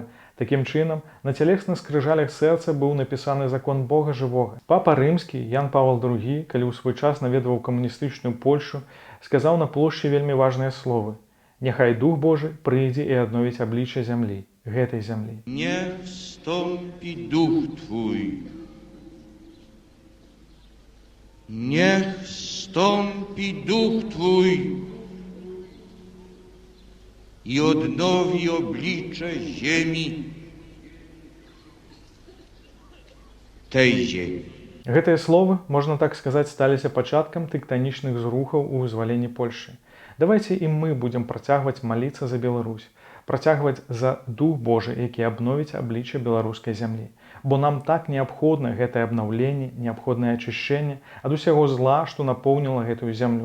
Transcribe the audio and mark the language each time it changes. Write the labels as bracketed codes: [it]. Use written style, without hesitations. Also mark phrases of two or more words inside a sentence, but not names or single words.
[be] Такім чынам, на цялесных скрыжалях сэрца быў напісаны закон Бога жывога. Папа Рымскі Ян Павел II, калі ў свой час наведваў камуністычную Польшу, сказаў на плошчы вельмі важныя словы: «Няхай Дух Божы прыйдзе і адновіць аблічча зямлі, гэтай зямлі». [pl] Niech wstąpi Duch Twój Niech stąpi duch Twój i odnowi oblicze ziemi, tej ziemi. [be] Гэтыя словы, можна так сказаць, сталіся пачаткам тэктанічных зрухаў у вызваленні Польшы. Давайце і мы будзем працягваць маліцца за Беларусь, працягваць за Дух Божы, які абновіць аблічча беларускай зямлі. Бо нам так неабходна гэтае абнаўленне, неабходнае ачышчэнне ад усяго зла, што напоўніла гэтую зямлю.